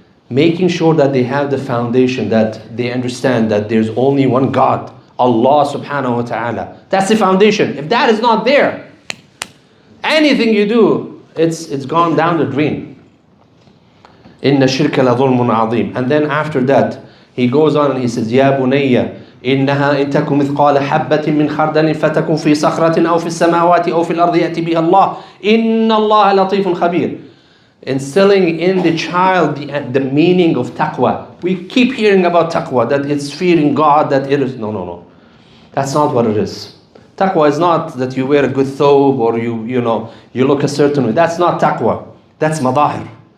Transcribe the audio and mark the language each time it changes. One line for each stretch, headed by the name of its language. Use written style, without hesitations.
English: Making sure that they have the foundation, that they understand that there's only one God, Allah subhanahu wa ta'ala. That's the foundation. If that is not there, anything you do, it's gone down the drain.
Arabic: Inna shirka la dhulmun azim.
English: And then after that, he goes on and he says,
Arabic: Ya bunayya, إنها إن تكن مثقال حبة من خردل فتكن في صخرة أو في السماوات أو في الأرض يأتي بها الله إن الله لطيف خبير.
English: Instilling in the child the meaning of taqwa. We keep hearing about taqwa, that it's fearing God, that it is, no. That's not what it is. Taqwa is not that you wear a good thobe or you look a certain way. That's not taqwa. That's madahir.